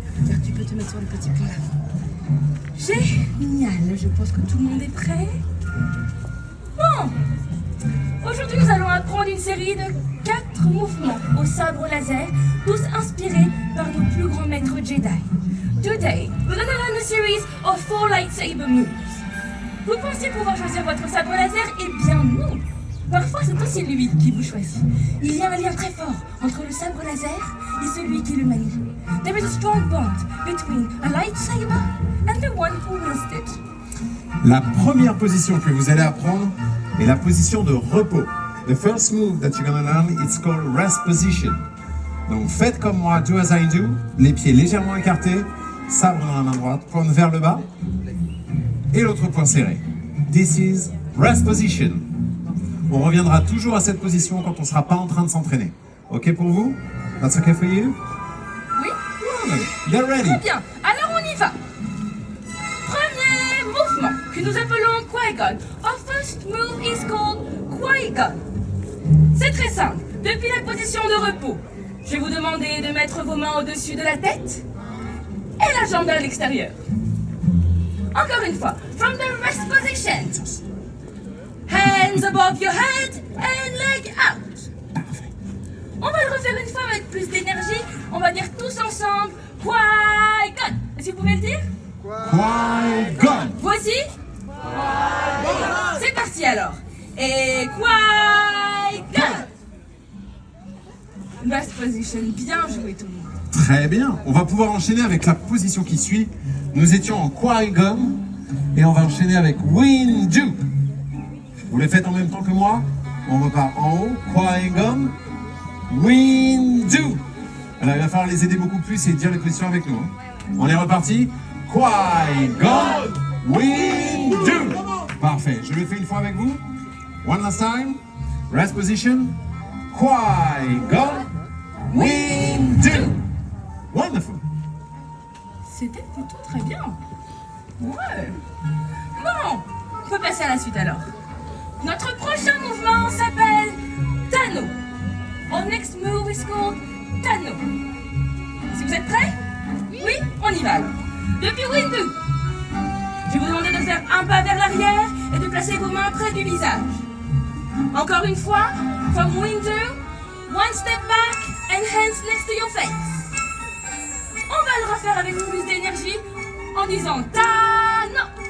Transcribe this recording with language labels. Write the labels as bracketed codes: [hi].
[fr] Regarde, tu peux te mettre sur le petit pont là. Génial. Je pense que tout le monde est prêt. Bon. Aujourd'hui, nous allons apprendre une série de 4 mouvements au sabre laser, tous inspirés par nos plus grands maîtres Jedi. [en] Today, we're gonna learn a series of 4 lightsaber moves. [fr] Vous pensez pouvoir choisir votre sabre laser? Eh bien non. Parfois, c'est aussi lui qui vous choisit. Il y a un lien très fort entre le sabre laser et celui qui le manie. [en] There is a strong bond between a lightsaber and the one who wields it. [fr] La première position que vous allez apprendre est la position de repos. [en] The first move that you're going to learn, it's called rest position. [fr] Donc faites comme moi, [en] do as I do, [fr] les pieds légèrement écartés, sabre dans la main droite, pointe vers le bas, et l'autre poing serré. [en] This is rest position. [fr] On reviendra toujours à cette position quand on ne sera pas en train de s'entraîner. Ok pour vous? [en] That's okay for you? [fr] Oui? [en] They're ready. [fr] Très bien. Alors on y va. Premier mouvement que nous appelons Qui-Gon. [en] Our first move is called Qui-Gon. [fr] C'est très simple. Depuis la position de repos, je vais vous demander de mettre vos mains au-dessus de la tête et la jambe vers l'extérieur. Encore une fois. [en] From the rest position. Hands above your head and leg out. [fr] Parfait. On va le refaire une fois avec plus d'énergie. On va dire tous ensemble Qui-Gon. Est-ce que vous pouvez le dire? Qui-Gon. Voici. C'est parti alors. Et Qui-Gon. [en] Last position. [fr] Bien joué tout le monde. Très bien. On va pouvoir enchaîner avec la position qui suit. Nous étions en Qui-Gon et on va enchaîner avec Windu. Vous les faites en même temps que moi. On repart en haut. Qui-Gon. Windu. Alors, il va falloir les aider beaucoup plus et dire les positions avec nous. Hein. On est reparti. Qui-Gon Windu. Parfait. Je le fais une fois avec vous. [en] One last time. Rest position. Qui-Gon Windu. Wonderful. [fr] C'était plutôt très bien. Ouais. Bon, on peut passer à la suite alors. Notre prochain mouvement s'appelle Tano. [en] Our next move is called Tano. [fr] Si vous êtes prêts? Oui, on y va alors. Depuis Windu, je vais vous demander de faire un pas vers l'arrière et de placer vos mains près du visage. Encore une fois, [en] from Windu, one step back and hands next to your face. [fr] On va le refaire avec plus d'énergie en disant Tano.